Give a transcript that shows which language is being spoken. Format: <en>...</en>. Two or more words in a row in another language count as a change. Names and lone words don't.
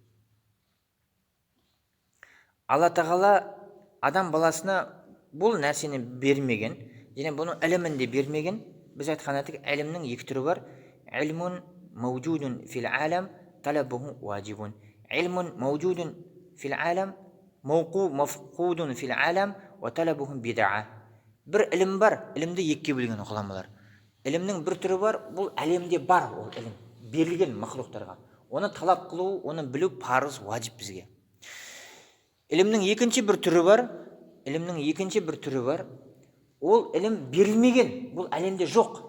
<kk>Алла Тағала адам баласына бұл нәрсені бермеген, және бұның ілімін де бермеген. Біз айтқан едік, ілімнің екі түрі бар.</kk> <ar>علم موجود في العالم، طلبه واجب. علم موجود في العالم، مفقود في العالم، وطلبهم بدعة.</ar> <kk>Bir ilm бар, ilmді екіге бөлген ғұламалар. Ilmнің бір түрі бар, бұл әлемде бар ол ilm, берілген мақлуқтарға. Оны талап қылу, оны білу парыз, ваджиб бізге. Ilmнің екінші бір түрі бар, ол ilm берілмеген, бұл әлемде жоқ.</kk>